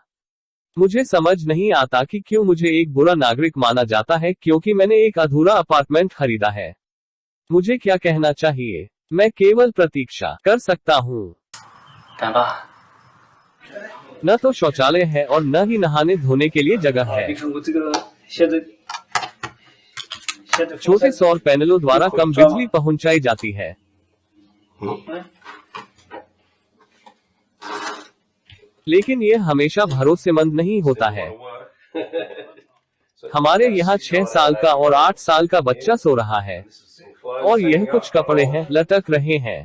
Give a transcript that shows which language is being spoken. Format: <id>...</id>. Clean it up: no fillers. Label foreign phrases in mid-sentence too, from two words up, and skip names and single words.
<hi>मुझे समझ नहीं आता कि क्यों मुझे एक बुरा नागरिक माना जाता है क्योंकि मैंने एक अधूरा अपार्टमेंट खरीदा है। मुझे क्या कहना चाहिए? मैं केवल प्रतीक्षा कर सकता हूँ।</hi> <zh>干爸，</zh> <hi>न तो शौचालय है और न ही नहाने धोने के लिए जगह है।</hi> <zh>你看我这个现在</zh> <hi>छोटे सौर पैनलों द्वारा कम बिजली पहुंचाई जाती है। लेकिन यह हमेशा भरोसेमंद नहीं होता है। हमारे यहाँ 6 साल का और 8 साल का बच्चा सो रहा है और यह कुछ कपड़े हैं लटक रहे हैं।</hi>